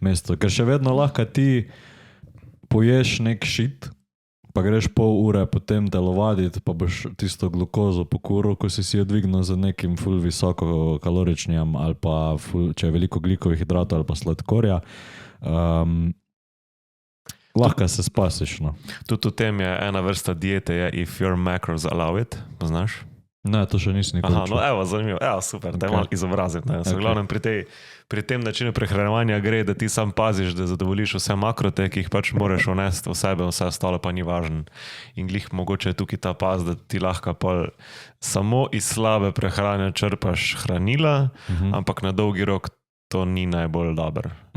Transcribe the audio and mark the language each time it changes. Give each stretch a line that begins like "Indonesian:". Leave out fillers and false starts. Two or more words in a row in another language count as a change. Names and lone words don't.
Slovenian: Ker še vedno lahko ti poješ nek shit, pa greš pol ure potem telovaditi, pa boš tisto glukozo pokuril, ko si jo dvignil z nekim ful visoko kaloričnim ali pa če je veliko glikovih hidratov ali pa sladkorja. Lahko se spasiš, no. Tudi v tem je ena vrsta diete, je
English: if your macros allow it,
Slovenian: poznaš? Ne, to še nisem nikoli čutil. Evo, zanimivo, super, da je malo izobrazim. V glavnem pri tem načinu prehranevanja gre, da ti sam paziš, da zadovoljiš vse makrote, ki jih pač moraš vnesti v sebe, vse ostalo pa ni važno. In glih mogoče je tukaj ta paz, da ti lahko pol samo iz slabe prehrane črpaš hranila, ampak na dolgi rok to ni najbolj dober.